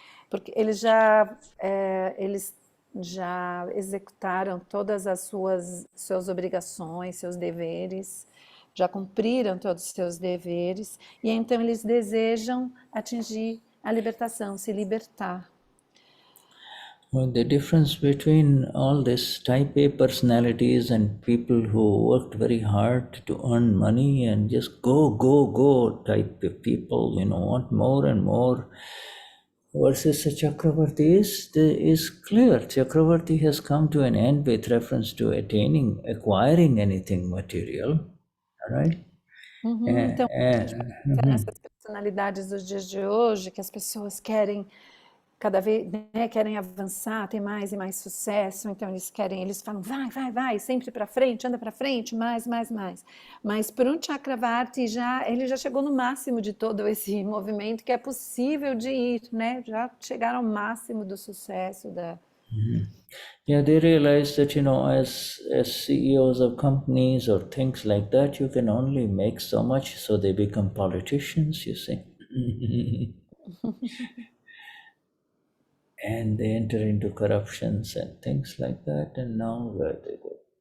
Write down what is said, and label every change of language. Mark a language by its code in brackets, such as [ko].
[pt] Porque eles já executaram todas as suas obrigações, seus deveres, já cumpriram todos os seus deveres, e então eles desejam atingir a libertação, se libertar. [en] Well, the difference between all these type A personalities and people who worked very hard to earn money and just go type of people, want more and more, versus a Chakravarti is clear. Chakravarti has come to an end with reference to acquiring anything material, all right? [pt] Então, a gente pode pensar nessas personalidades dos dias de hoje, que as pessoas querem cada vez, né, querem avançar, ter mais e mais sucesso, então eles falam, vai, sempre para frente, anda para frente, mais. Mas por um Chakravarti ele já chegou no máximo de todo esse movimento que é possível de ir, né? Já chegaram ao máximo do sucesso [en] Yeah, they realize that, as CEOs of companies or things like that, you can only make so much, so they become politicians, you see. And they enter into corruptions and things like that, and now where they go.